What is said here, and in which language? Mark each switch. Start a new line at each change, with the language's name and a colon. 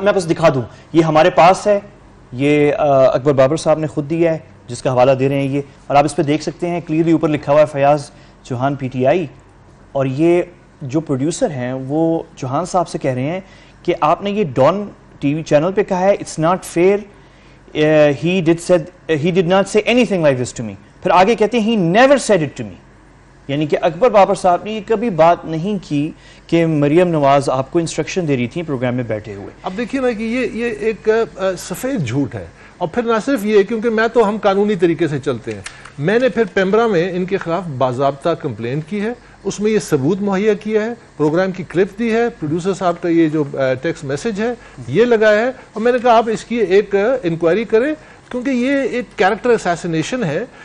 Urdu: میں بس دکھا دوں, یہ ہمارے پاس ہے, یہ اکبر بابر صاحب نے خود دیا ہے جس کا حوالہ دے رہے ہیں یہ, اور آپ اس پہ دیکھ سکتے ہیں کلیئرلی اوپر لکھا ہوا ہے Fayyaz Chauhan P T I. اور یہ جو پروڈیوسر ہیں وہ چوہان صاحب سے کہہ رہے ہیں کہ آپ نے یہ ڈان ٹی وی چینل پہ کہا ہے,
English: It's not fair, he did not say anything like this to me.
Urdu: پھر آگے کہتے ہیں
English: he never said it to me.
Urdu: یعنی کہ اکبر بابر صاحب نے یہ کبھی بات نہیں کی کہ مریم نواز آپ کو انسٹرکشن دے رہی تھی پروگرام میں بیٹھے ہوئے. اب دیکھیے نا کہ یہ ایک سفید جھوٹ ہے. اور پھر نہ صرف یہ, کیونکہ میں تو ہم قانونی طریقے سے چلتے ہیں, میں نے پھر پیمرا میں ان کے خلاف باضابطہ کمپلینٹ کی ہے, اس میں یہ ثبوت مہیا کیا ہے, پروگرام کی کلپ دی ہے, پروڈیوسر صاحب کا یہ جو ٹیکسٹ میسج ہے یہ لگایا ہے, اور میں نے کہا آپ اس کی ایک انکوائری کریں کیونکہ یہ ایک کیریکٹر اسیسینیشن ہے.